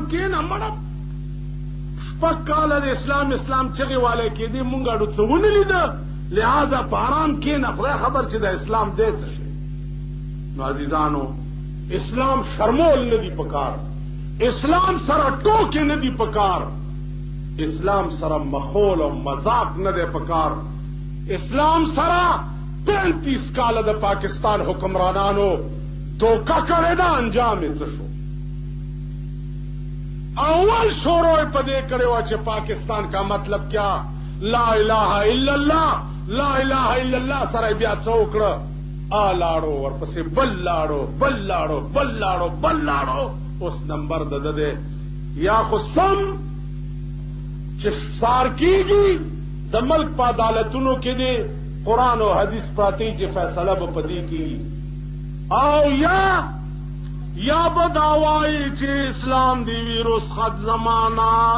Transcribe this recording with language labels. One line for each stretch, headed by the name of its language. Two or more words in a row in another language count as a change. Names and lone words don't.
Pashto: کښېنه مړه شپږ کاله د اسلام چغې والی کېدې مونږ اډو څه ونه لیده لہذا په آرام کښېنه خدای خبر چې د اسلام دی څه شی نو عزیزانو اسلام شرمول نه دي پکار اسلام سره ټوکې نه دي پکار اسلام سره مخول او مذاق نه دی پکار اسلام سره 35 کاله د پاکستان حکمرانانو دوکه کړې ده انجام یې څه شو اول شروع په دې کړې وه چې
Urdu: پاکستان کا مطلب کیا
Arabic: لا الہ الا اللہ لا الہ الا اللہ
Pashto: سره بیا څه وکړه لاړو ورپسې بل لاړو بل لاړو اوس نمبر د ده یا خو سم چې سار کېږي د ملک په عدالتونو کې دی قرآن او حدیث پراتی چې فیصله به په دې کېږي او یا به دا وایي چې اسلام دی وي رسخت زمانہ